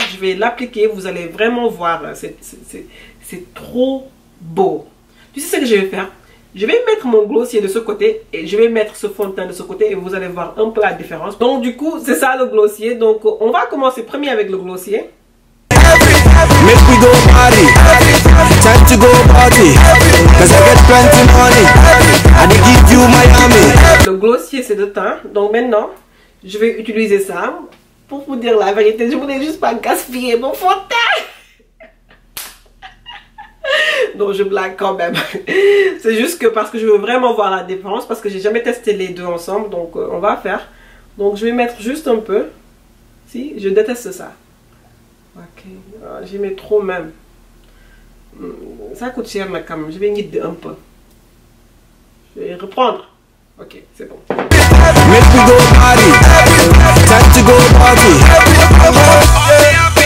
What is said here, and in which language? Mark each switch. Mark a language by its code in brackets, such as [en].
[fr] Je vais l'appliquer, vous allez vraiment voir. C'est trop beau. Tu sais ce que je vais faire? Je vais mettre mon glossier de ce côté et je vais mettre ce fond de teint de ce côté et vous allez voir un peu la différence. Donc du coup, c'est ça le glossier. Donc on va commencer premier avec le glossier. [pcm] Make we go party, time to go party, cause I get plenty money, and I give you Miami. [fr] Le glossier c'est de teint, donc maintenant, je vais utiliser ça. Pour vous dire la vérité, je voulais juste pas gaspiller mon fond de teint. Donc je blague quand même. C'est juste que parce que je veux vraiment voir la différence, parce que j'ai jamais testé les deux ensemble, donc on va faire. Donc je vais mettre juste un peu. Si, je déteste ça. Ok, j'y mets trop même. Ça coûte cher mais quand même. Je vais nider un peu. Je vais reprendre. Ok, c'est bon. [pcm] Make we go party, time to go party.